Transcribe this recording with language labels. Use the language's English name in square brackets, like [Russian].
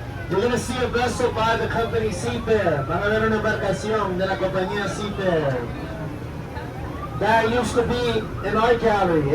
[English] You're gonna see a vessel by the company Seafair. [Spanish] Van a ver una embarcación de la compañía Seafair. [English] That used to be an art gallery.